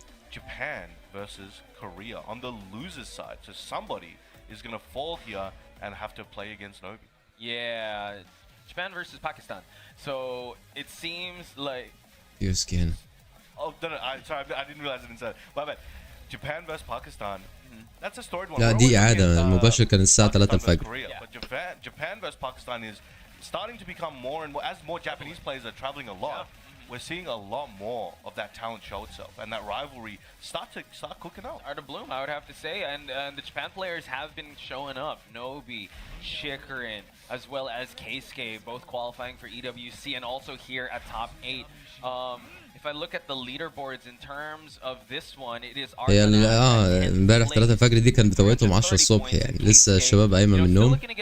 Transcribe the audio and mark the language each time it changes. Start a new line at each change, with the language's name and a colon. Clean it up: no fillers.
English: Japan versus Korea on the losers side. So somebody is gonna fall here and have to play against Nobi. Yeah, Japan versus Pakistan. So it seems like. Your skin. Oh, no, sorry, I didn't realize it inside. My bad. Japan versus Pakistan. That's a storied one.
Arabic: لا دي إعادة المباشر كان الساعة 3 الفجر.
English: But Japan versus Pakistan is starting to become more and more, as more Japanese players are traveling a lot, we're seeing a lot more of that talent show itself, and that rivalry start cooking up. Start to bloom, I would have to say, and the Japan players have been showing up. Nobi, Shikarin, as well as Keisuke, both qualifying for EWC, and also here at top 8. If I look at the leaderboards in terms of this one, it is
Arabic: هي امبارح 3 الفجر دي كان بتوقيتهم 10 الصبح يعني لسه الشباب قايمة من النوم.